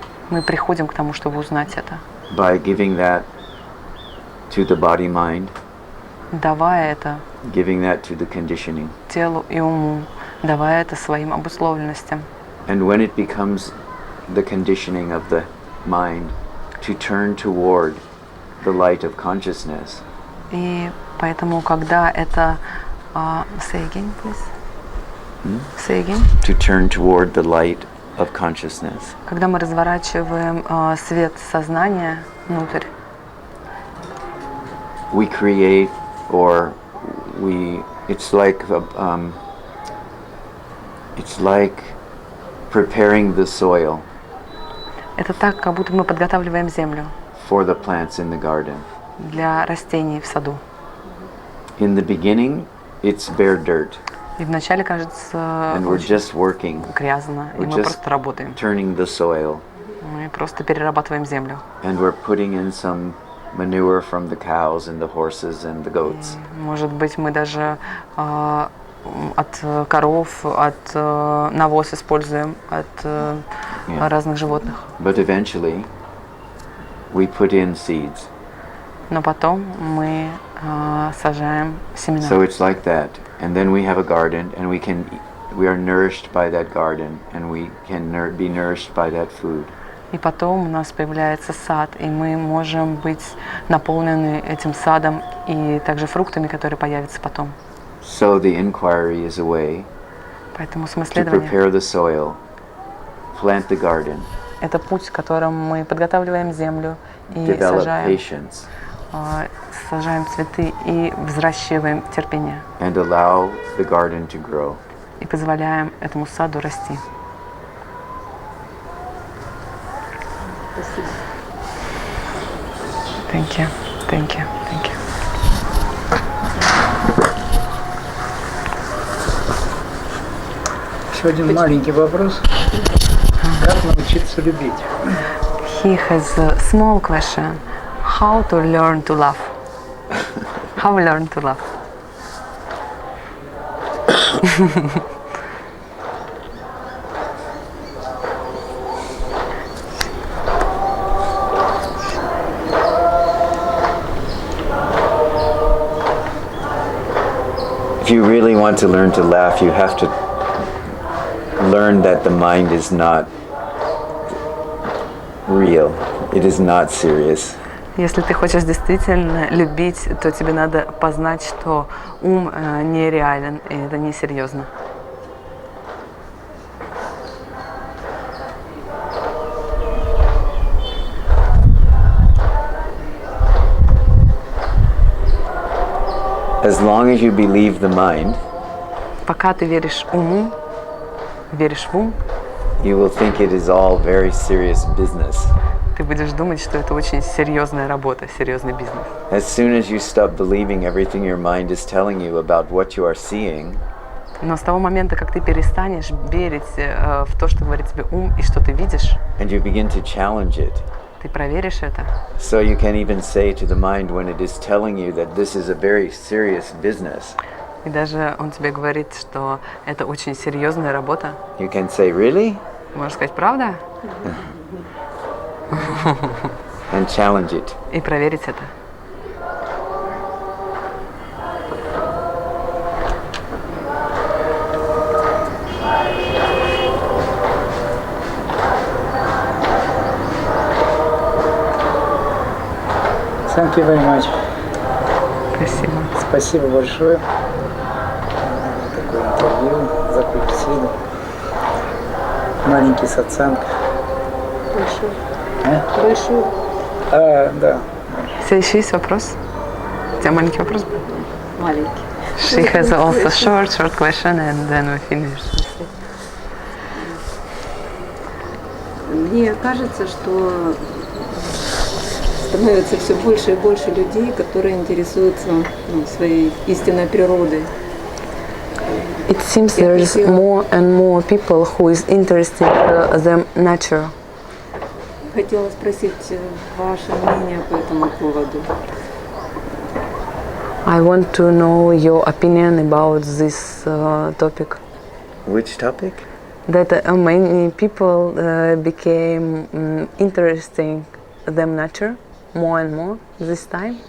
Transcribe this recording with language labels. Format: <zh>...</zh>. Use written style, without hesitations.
<ru>Мы приходим к тому, чтобы узнать это,</ru> <en>by giving that to the body-mind,</en> <ru>давая это</ru> <en>giving that to the conditioning.</en> <ru>телу и уму, давая это своим обусловленностям.</ru> <en>And when it becomes the conditioning of the mind to turn toward the light of consciousness,</en> <ru>И поэтому, когда это...</ru> <en>say again, please. Say again. to turn toward the light of consciousness,</en> <ru>Когда мы разворачиваем свет сознания внутрь,</ru> <en>we create, or it's like preparing the soil</en> <ru>это так, как будто мы подготавливаем землю</ru> <en>for the plants in the garden.</en> <ru>для растений в саду.</ru> <en>In the beginning, it's bare dirt,</en> <ru>И вначале кажется</ru> <en>and we're</en> <ru>очень</ru> <en>just working,</en> <ru>грязно, и</ru> <en>we're</en> <ru>мы</ru> <en>just</en> <ru>просто работаем.</ru> <en>turning the soil,</en> <ru>Мы просто перерабатываем землю.</ru> <en>and we're putting in some manure from the cows and the horses and the goats.</en> <ru>Может быть, мы даже от коров, от навоз используем, от разных животных.</ru> <en>But eventually, we put in seeds.</en> <ru>Но потом мы сажаем семена.</ru> <en>So it's like that, and then we have a garden, and we are nourished by that garden, and we can be nourished by that food.</en> <ru>И потом у нас появляется сад, и мы можем быть наполнены этим садом и также фруктами, которые появятся потом.</ru> <en>So the inquiry is a way</en> <ru>Поэтому</ru> <en>to</en> <ru>самоисследование</ru> <en>prepare the soil, plant the garden,</en> <ru>– это путь, которым мы подготавливаем землю и</ru> <en>develop</en> <ru>сажаем</ru> <en>patience,</en> <ru>цветы и взращиваем терпение.</ru> <en>and allow the garden to grow.</en> <ru>И позволяем этому саду расти. Спасибо.</ru> <en>Thank you. Thank you. Thank you.</en> <ru>Еще один маленький вопрос. Как научиться любить?</ru> <en>He has a small question. How to learn to love? How learn to love? If you really want to learn to laugh, you have to learn that the mind is not real. It is not serious.</en> <ru>Если ты хочешь действительно любить, то тебе надо познать, что ум нереален, и это несерьезно.</ru> <en>As long as you believe the mind,</en> <ru>Пока ты веришь уму, веришь в ум,</ru> <en>you will think it is all very serious business.</en> <ru>ты будешь думать, что это очень серьезная работа, серьезный бизнес.</ru> <en>As soon as you stop believing everything your mind is telling you about what you are seeing,</en> <ru>Но с того момента, как ты перестанешь верить в то, что говорит тебе ум и что ты видишь,</ru> <en>and you begin to challenge it,</en> <ru>ты проверишь это.</ru> <en>so you can even say to the mind when it is telling you that this is a very serious business,</en> <ru>И даже он тебе говорит, что это очень серьезная работа.</ru> <en>you can say, really?</en> <ru>Можешь сказать, правда?</ru> <en>And challenge it.</en> <ru>И проверить это.</ru> <en>Thank you very much.</en> <ru>Спасибо. Спасибо большое за такое интервью, за такую беседу. Маленький сатсанг. Большой. Да. Следующий есть вопрос? У тебя маленький вопрос был? Маленький.</ru> <en>She has also short question and then we finish.</en> <ru>Мне кажется, что становится все больше и больше людей, которые интересуются своей истинной природой.</ru> <en>It seems there is more and more people who is interested in the nature.</en> <ru>Хотела спросить ваше мнение по этому поводу.</ru> <en>I want to know your opinion about this topic. Which topic? That many people became interesting them nature more and more this time.</en>